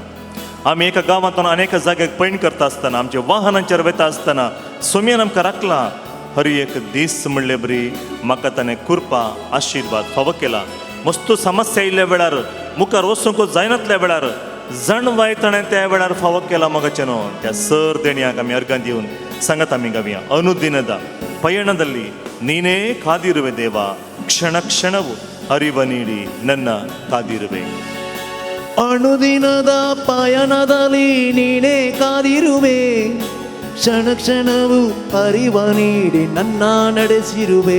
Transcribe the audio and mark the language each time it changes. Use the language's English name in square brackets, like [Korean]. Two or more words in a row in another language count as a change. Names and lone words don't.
[Konkani] आमी एका गांवांतून अनेक जाग्याक पैण करता आसतना, आमच्या वाहनांचेर वता आसतना सोम्यान आमकां राखला. हर एक दीस म्हणले बरी म्हाका ताणें कृपा आशिर्वाद फावो केला. मस्त समस्या येयल्ल्या वेळार, मुखार वचूंक जायनातल्या वेळार, जणवाय ताणें त्या वेळार फावो केला मोगाचें न्हू. त्या सर देणयाक आमी अर्गां दिवन सांगत आमी गावया. [Kannada] ಅನುದಿನದ ಪಯಣದಲ್ಲಿ ನೀನೇ ಕಾದಿರುವೆ ದೇವ, ಕ್ಷಣ ಕ್ಷಣವು ಅರಿವ ನೀಡಿ ನನ್ನ ಕಾದಿರುವೆ. ಅನುದಿನದ ಪಯಣದಲ್ಲಿ ನೀನೇ ಕಾದಿರುವೆ, ಕ್ಷಣ ಕ್ಷಣವು ಅರಿವ ನೀಡಿ ನನ್ನ ನಡೆಸಿರುವೆ.